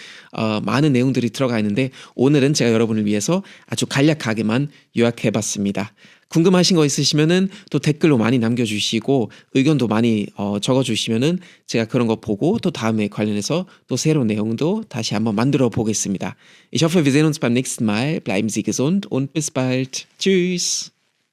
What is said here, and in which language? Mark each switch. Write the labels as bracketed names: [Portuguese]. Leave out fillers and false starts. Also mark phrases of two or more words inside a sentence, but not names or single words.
[Korean] 많은 내용들이 들어가 있는데 오늘은 제가 여러분을 위해서 아주 간략하게만 요약해 봤습니다. 궁금하신 거 있으시면은 또 댓글로 많이 남겨주시고 의견도 많이 적어주시면은 제가 그런 거 보고 또 다음에 관련해서 또 새로운 내용도 다시 한번 만들어 보겠습니다. [German] Ich hoffe, wir sehen uns beim nächsten Mal. Bleiben Sie gesund und bis bald. Tschüss.